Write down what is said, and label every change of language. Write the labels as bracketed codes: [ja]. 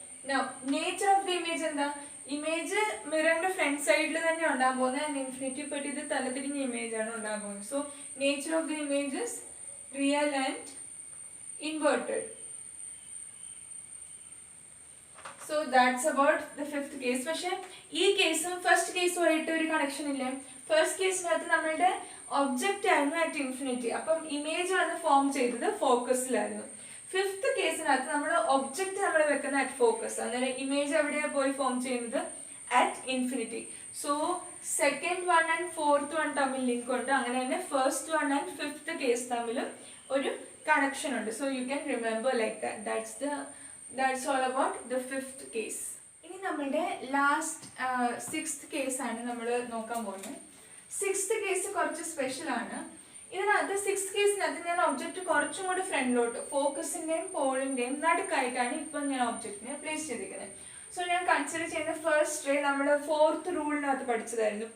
[en] Now nature of the image [ml] എന്താ, image മിററിന്റെ front സൈഡിൽ തന്നെ ഉണ്ടാകാൻ പോകുന്നത്, ആൻഡ് ഇൻഫിനിറ്റി പോയിട്ട് ഇത് തലതിരിഞ്ഞ ഇമേജ് ആണ് ഉണ്ടാകാൻ പോകുന്നത്. [en] So nature of the image is real and inverted. So that's about the fifth case. [ml] പക്ഷെ ഈ കേസും ഫസ്റ്റ് കേസുമായിട്ട് ഒരു കണക്ഷൻ ഇല്ലേ. ഫസ്റ്റ് കേസിനകത്ത് നമ്മളുടെ ഒബ്ജക്റ്റ് ആയിരുന്നു അറ്റ് ഇൻഫിനിറ്റി, അപ്പം ഇമേജ് വന്ന് ഫോം ചെയ്തത് ഫോക്കസിലായിരുന്നു. ഫിഫ്ത്ത് കേസിനകത്ത് നമ്മൾ ഒബ്ജക്റ്റ് നമ്മൾ വെക്കുന്ന അറ്റ് ഫോക്കസ്, അന്നേരം ഇമേജ് എവിടെയാണ് പോയി ഫോം ചെയ്യുന്നത് at infinity. So second one and fourth one തമ്മിൽ ലിങ്ക് ഉണ്ട്, അങ്ങനെ തന്നെ first one and fifth case തമ്മിലും ഒരു കണക്ഷൻ ഉണ്ട്. [en] So you can remember like that. That's all about the fifth case. [ml] ഇനി നമ്മളുടെ ലാസ്റ്റ് സിക്സ്ത് കേസ് ആണ് നമ്മൾ നോക്കാൻ പോകുന്നത്. സിക്സ്ത് കേസ് കുറച്ച് സ്പെഷ്യൽ ആണ്. ഇതിനകത്ത് സിക്സ്ത് കേസിനകത്ത് ഞാൻ ഒബ്ജക്റ്റ് കുറച്ചും കൂടി ഫ്രണ്ടിലോട്ട് ഫോക്കസിന്റെയും പോളിന്റെയും നടുക്കായിട്ടാണ് ഇപ്പം ഞാൻ ഒബ്ജക്റ്റിനെ പ്ലേസ് ചെയ്തിരിക്കുന്നത്. സോ ഞാൻ കൺസിഡർ ചെയ്യുന്ന ഫസ്റ്റ് റേ നമ്മൾ ഫോർത്ത് റൂളിനകത്ത് പഠിച്ചതായിരുന്നു.